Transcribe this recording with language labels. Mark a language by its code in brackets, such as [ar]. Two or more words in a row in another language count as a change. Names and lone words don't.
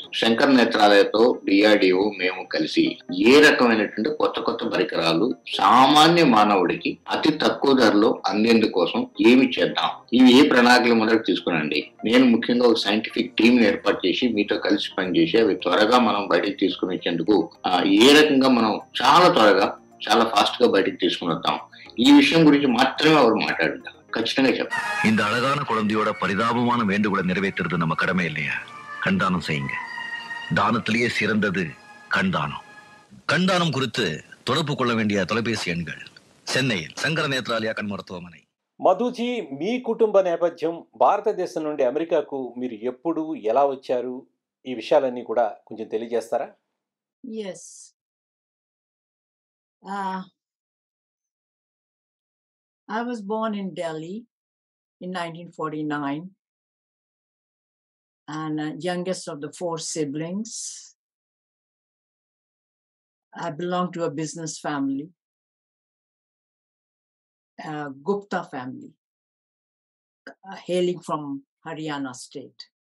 [te] శంకర నేత్రాలయతో డిఆర్డిఓ మేము కలిసి ఏ రకమైనటువంటి కొత్త కొత్త పరికరాలు సామాన్య మానవుడికి అతి తక్కువ ధరలో అందేందుకోసం ఏమి చేద్దాం, ఇవి ఏ ప్రణాళికలు మొదలు తీసుకునండి. నేను ముఖ్యంగా ఒక [en] scientific team [te] ఏర్పాటు చేసి మీతో కలిసి పనిచేసి అవి త్వరగా మనం బయటకు తీసుకుని వచ్చేందుకు ఏ రకంగా మనం చాలా త్వరగా చాలా ఫాస్ట్ గా బయటకు తీసుకుని వద్దాం, ఈ విషయం గురించి మాత్రమే அவர் మాట్లాడుతారు. ఖచ్చితంగా చెప్పారు. [ta] இந்த அழகான குழந்தையோட பரிதாபமான வேண்டுகோளை நிறைவேற்றுறது நம்ம கடமை இல்லையா? கண்தானம் செய்யுங்க. தானத்திலேயே சிறந்தது கண்தானம். கண்தானம் குறித்து தொடர்பு கொள்ள வேண்டிய தொலைபேசி எண்கள் చెన్నైயில் శంకర నేత్రాలయ கண் மருத்துவமனை. [te] మధుజీ, మీ కుటుంబ నేపథ్యం, భారతదేశం నుండి అమెరికాకు మీరు ఎప్పుడు ఎలా వచ్చారు, ఈ విషయాలన్నీ కూడా కొంచెం తెలియజేస్తారా? [en] Yes. I was born in Delhi in 1949 and youngest of the 4 siblings. I belong to a business family, Gupta family, hailing from Haryana state.